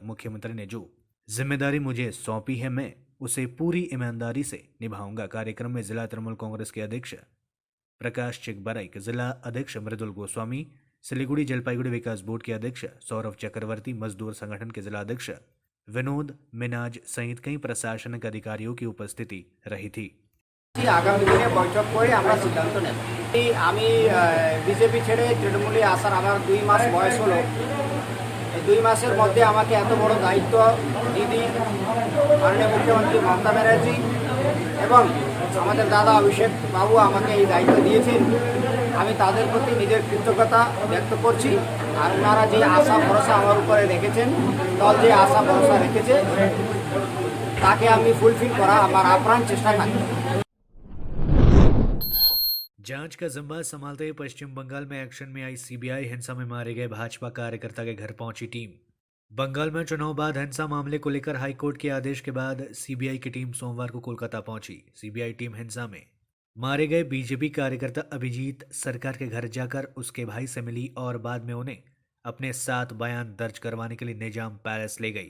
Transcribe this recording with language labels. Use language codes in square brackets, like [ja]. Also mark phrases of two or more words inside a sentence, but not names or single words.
[hi] मुख्यमंत्री ने जो जिम्मेदारी मुझे सौंपी है मैं उसे पूरी ईमानदारी से निभाऊंगा। कार्यक्रम में जिला तृणमूल कांग्रेस के अध्यक्ष प्रकाश चिकबराइक, जिला अध्यक्ष मृदुल गोस्वामी, सिलीगुड़ी जलपाईगुड़ी विकास बोर्ड के अध्यक्ष सौरभ चक्रवर्ती, मजदूर संगठन के जिला अध्यक्ष विनोद मिनाज सहित कई प्रशासनिक अधिकारियों की उपस्थिति रही थी। [bn] আগামী দিনে বৈঠক করে আমরা সিদ্ধান্ত নেব। আমি বিজেপি ছেড়ে তৃণমূলে আসার আমার 2 মাস বয়স হলো। এই 2 মাসের মধ্যে আমাকে এত বড় দায়িত্ব দিদি মাননীয় মুখ্যমন্ত্রী মমতা ব্যানার্জি এবং আমাদের দাদা অভিষেক বাবু আমাকে এই দায়িত্ব দিয়েছেন। আমি তাদের প্রতি নিজের কৃতজ্ঞতা ব্যক্ত করছি। আর ওনারা যে আশা ভরসা আমার উপরে রেখেছেন, দল যে আশা ভরসা রেখেছে তাকে আমি ফুলফিল করা আমার আপ্রাণ চেষ্টা থাকবে। [hi] जांच का जिम्मा संभालते हुए पश्चिम बंगाल में एक्शन में आई सीबीआई। हिंसा में मारे गए भाजपा कार्यकर्ता के घर पहुंची टीम। बंगाल में चुनाव बाद हिंसा मामले को लेकर हाईकोर्ट के आदेश के बाद सीबीआई की टीम सोमवार को कोलकाता पहुंची। सीबीआई टीम हिंसा में मारे गए बीजेपी कार्यकर्ता अभिजीत सरकार के घर जाकर उसके भाई से मिली और बाद में उन्हें अपने साथ बयान दर्ज करवाने के लिए निजाम पैलेस ले गई।